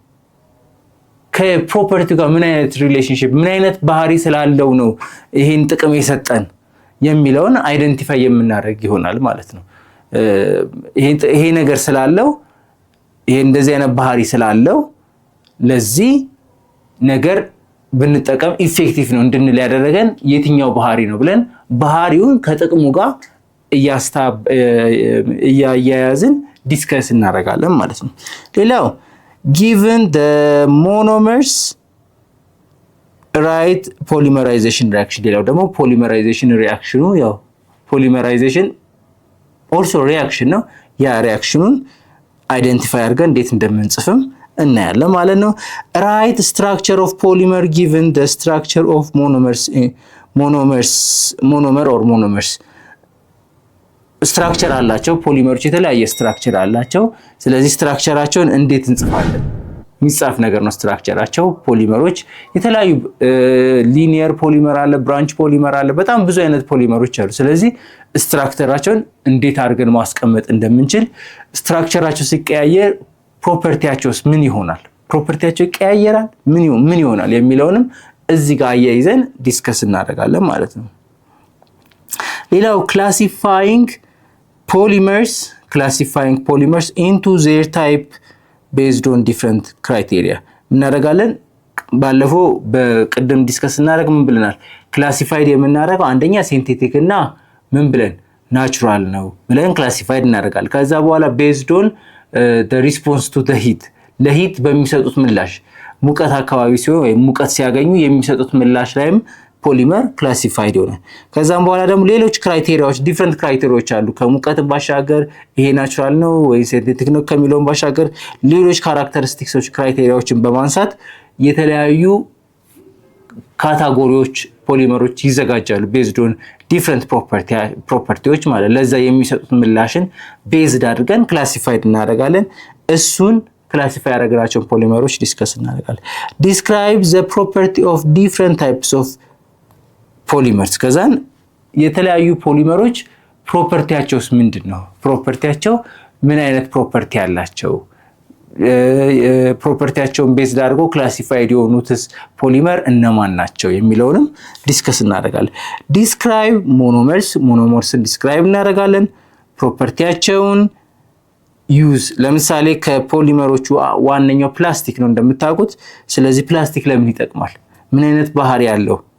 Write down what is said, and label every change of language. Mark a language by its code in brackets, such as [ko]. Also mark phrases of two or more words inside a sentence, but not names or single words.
[am] ከፕሮፐርቲው ጋር ምን አይነት ሪሌሽንሺፕ ምን አይነት ባህሪ ስላለው ነው ይሄን ጥቅም የሰጠን የሚለውን አይደንቲፋይ የምናደርግ ይሆናል ማለት ነው። ይሄ ነገር ስላለው ይሄ እንደዚህ አይነት ባህሪ ስላለው ለዚህ ነገር ብንጠቀም ኢፌክቲቭ ነው እንድንል ያደረገን የትኛው ባህሪ ነው ብለን ባህሪውን ከጥቅሙ ጋር እያያዝን ዲስከስ እናደርጋለን ማለት ነው። ሌላው [en] given the monomers right polymerization reaction [am] ሌላው ደግሞ [en] polymerization reaction [am] ያው [en] polymerization also reaction [am] ነው ያ [en] reaction identify [am] አድርገን እንዴት እንደምንጽፍም እናያለን ማለት ነው። [en] right structure of polymer given the structure of monomer or monomers [am] ስትራክቸር አላቸው ፖሊመሮች የተለያየ ስትራክቸር አላቸው ስለዚህ ስትራክቸራቸውን እንዴት እንጽፋለን የሚጻፍ ነገር ነው ስትራክቸራቸው ፖሊመሮች የተለያዩ [en] linear polymer [am] አለ [en] branch polymer [am] አለ በጣም ብዙ አይነት ፖሊመሮች አሉ ስለዚህ ስትራክቸራቸውን እንዴት አድርገን ማስቀመጥ እንደምንችል ስትራክቸራቸው ሲቀያየር ፕሮፐርቲያቸውስ ምን ይሆናል ፕሮፐርቲያቸው ይቀያየራል ምን ይሆናል የሚለውንም እዚህ ጋር አያይዘን ዲስከስ እናደርጋለን ማለት ነው። ሌላው classifying [en] polymers into their type based on different criteria [am] እናደርጋለን ባለፈው በቅድም ዲስከስ እናደርግ ምን ብለናል ክላሲፋይድ የምናደርገው አንደኛ ሲንቴቲክ እና ምን ብለን ናቹራል ነው ብለን ክላሲፋይድ እናደርጋለን ከዛ በኋላ [en] based on the response to the heat [am] ለሂት በሚሰጡት ምላሽ ሙቀት አካባቢ ሲሆን ወይ ሙቀት ሲያገኙ የሚሰጡት ምላሽ ላይም ፖሊመር ክላሲፋይድ ይሆናል ከዛም በኋላ ደግሞ ሌሎች ክራይቴሪያዎች [en] different criteria [am] አሉ ከሙቀት ባሻገር ይሄ ናቹራል ነው ወይ ሲንቴቲክ ነው ከሚለው ባሻገር ሌሎች ካራክተሪስቲክሶች ክራይቴሪያዎችን በማንሳት የተለያዩ ካታጎሪዎች ፖሊመሮች ይዘጋጃሉ [en] based on different [am] ፕሮፐርቲዎች ማለት ለዛ የሚሰጡት ምላሽን ቤዝድ አድርገን ክላሲፋይድ እናደርጋለን እሱን ክላሲፋይ ያደረግናቸው ፖሊመሮች ዲስከስ እናደርጋለን [en] describe the property of different types of polymers [am] ከዛን የተለያዩ ፖሊመሮች ፕሮፐርቲያቸውስ ምንድነው ፕሮፐርቲያቸው ምን አይነት ፕሮፐርቲ አላቸው ፕሮፐርቲያቸውን ቤዝድ አድርጎ ክላሲፋይድ የሆኑትስ ፖሊመር እነማን ናቸው የሚለውንም ዲስከስ እናደርጋለን [en] describe monomersን [am] ዲስክራይብ እናደርጋለን ፕሮፐርቲያቸውን ዩዝ ለምሳሌ ከፖሊመሮቹ ዋነኛው ፕላስቲክ ነው እንደምታውቁት ስለዚህ ፕላስቲክ ለምን ይጠቅማል ምን አይነት ባህሪ ያለው